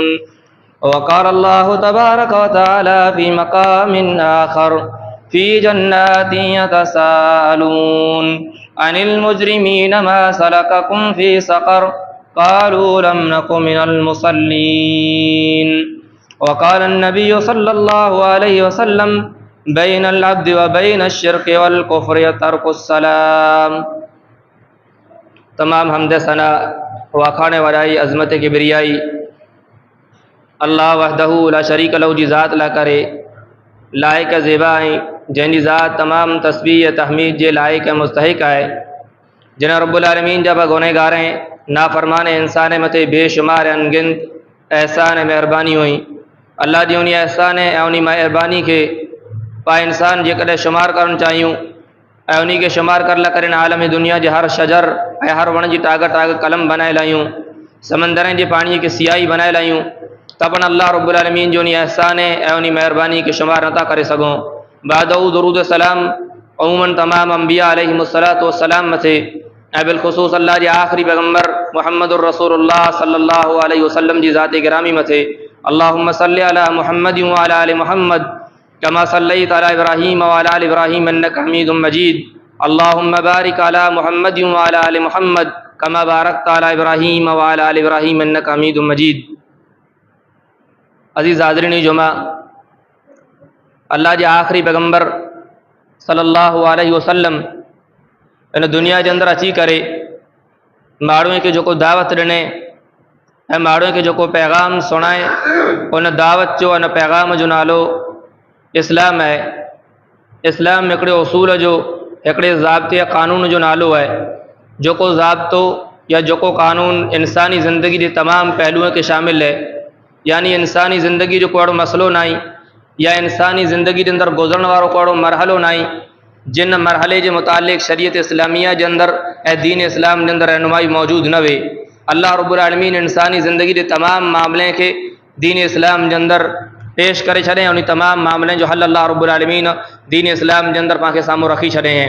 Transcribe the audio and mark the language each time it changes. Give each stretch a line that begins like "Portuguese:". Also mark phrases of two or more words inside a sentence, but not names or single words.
Arabic: وقال الله تبارك وتعالى في مقام آخر في جنات يتساءلون عن المجرمين ما سلككم في سقر قالوا لم نك من المصلين. وقال النبي صلى الله عليه وسلم بين العبد وبين الشرك والكفر ترك السلام.
Sindhi: तमाम हमद सना वाखाने वाली अज़मत किबरियाई
Arabic: الله وحده لا شريك له
Sindhi: जी ज़ात ला करे लायक ज़ेबाई जैनी ज़ात तमाम तस्बीह तहमीद जे लायक मुस्तहिक है जिन
Arabic: رب العالمين
Sindhi: जब गुनहगार नाफरमान इंसान मते बेशुमार अनगिनत एहसान मेहरबानी हुई अल्लाह जी उन एहसान ऐं उन मेहरबानी के पा इंसान जेकॾहिं शुमार करणु चाहियूं ऐं उन खे शुमार करण लाइ करे आलम दुनिया जे हर शजर ऐं हर वण जी टाग टाग कलम बनाए लाहियूं समंदरनि जे पाणीअ खे सियाही बनाए लाहियूं त पण अल्लाह
Arabic: رب العالمين
Sindhi: जो उन एहसान ऐं उन मेहरबानी खे शुमार नथा करे सघूं। बादऊ दुरूद सलाम अमूमन तमाम अंबिया
Arabic: عليهم الصلاة والسلام
Sindhi: मथे ऐं बिलख़ुसूस अल्लाह जे आख़िरी पैगम्बर
Arabic: محمد رسول الله صلى الله عليه وسلم
Sindhi: जी ज़ात गिरामी मथे
Arabic: اللهم صل على محمد وعلى آل محمد كما صليت على إبراهيم وعلى آل إبراهيم إنك حميد مجيد. اللهم بارك على محمد وعلى آل محمد كما باركت على إبراهيم وعلى آل إبراهيم إنك حميد مجيد.
Sindhi: अज़ीज़ हाज़रीन जुमा अल्लाह जे आख़िरी पैगम्बर
Arabic: صلى الله عليه وسلم
Sindhi: इन दुनिया जे अंदरि अची करे माण्हुनि खे जेको दावत ॾिने ऐं माण्हुनि खे जेको पैगाम सुणाए उन दावत जो उन पैगाम जो नालो इस्लाम है। इस्लाम हिकिड़े उसूल जो हिकिड़े ज़ाब्ते क़ानून जो नालो है जेको ज़ाब्तो या जेको क़ानून इंसानी ज़िंदगी जे तमामु पहलुओं खे शामिल है यानी इंसानी ज़िंदगी जो को अहिड़ो मसइलो न आहे या इंसानी ज़िंदगी जे अंदरि गुज़रण वारो को अहिड़ो मरहलो न आहे जिन मरहले जे मुतालिक़ शरीयत इस्लामिया जे अंदरि ऐं दीन इस्लाम जे अंदरि रहनुमाई मौजूदु न वे। अल्लाह
Arabic: رب العالمين
Sindhi: इंसानी ज़िंदगी जे तमामु मामले खे दीन इस्लाम जे अंदरि पेश करे छॾे उन तमामु मामले जो हल अल्लाह
Arabic: رب العالمين
Sindhi: दीन इस्लाम जे अंदरि पाण खे साम्हूं रखी छॾे हैं।